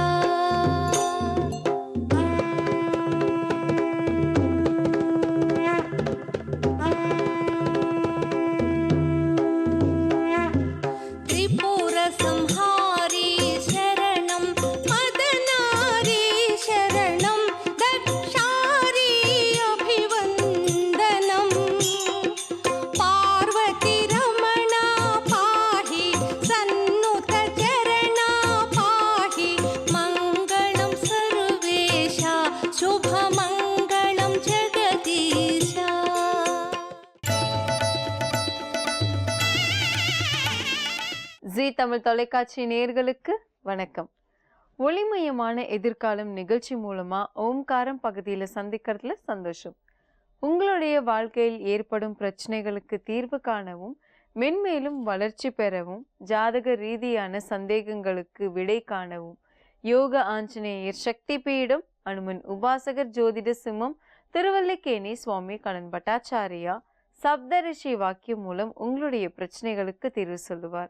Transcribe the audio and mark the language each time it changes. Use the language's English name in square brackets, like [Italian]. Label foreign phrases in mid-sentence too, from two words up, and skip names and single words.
[Sanskrit] त्रिपुर संहारी शरणं मदनारी शरणं दक्षारी अभिवन्दनं पार्वती रमणा पाहि सन्नुत चरणा पाहि मङ्गलं सर्वेशा शुभ मङ्गलं जगदीशा [Tamil] ஜீ தமிழ் தொலைக்காட்சி நேயர்களுக்கு வணக்கம். ஒளிமயமான எதிர்காலம் நிகழ்ச்சி மூலமா ஓம்காரம் பகுதியில் சந்திக்கிறதுல சந்தோஷம். உங்களுடைய வாழ்க்கையில் ஏற்படும் பிரச்சனைகளுக்கு தீர்வு காணவும் மென்மேலும் வளர்ச்சி பெறவும் ஜாதக ரீதியான சந்தேகங்களுக்கு விடை காணவும் யோக ஆஞ்சநேயர் சக்தி பீடம் அனுமன் உபாசகர் ஜோதிட சிம்மம் திருவல்லிக்கேணி சுவாமி கடன் பட்டாச்சாரியா சப்தரிஷி வாக்கியம் மூலம் உங்களுடைய பிரச்சனைகளுக்கு தீர்வு சொல்லுவார்.